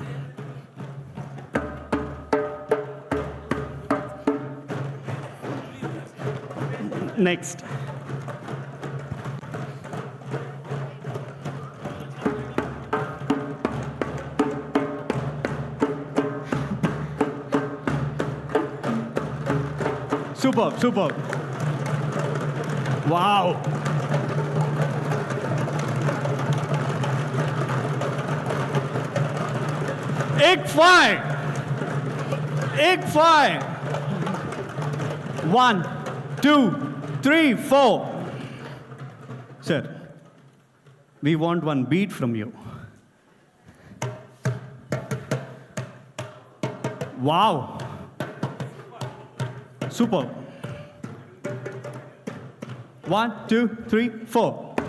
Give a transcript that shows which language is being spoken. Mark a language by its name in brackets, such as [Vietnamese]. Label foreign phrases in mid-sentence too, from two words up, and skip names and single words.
[English] Next. Superb, superb. Wow. ICFAI. ICFAI. 1, 2, 3, 4. Sir, we want one beat from you. Wow. Superb. 1, 2, 3, 4.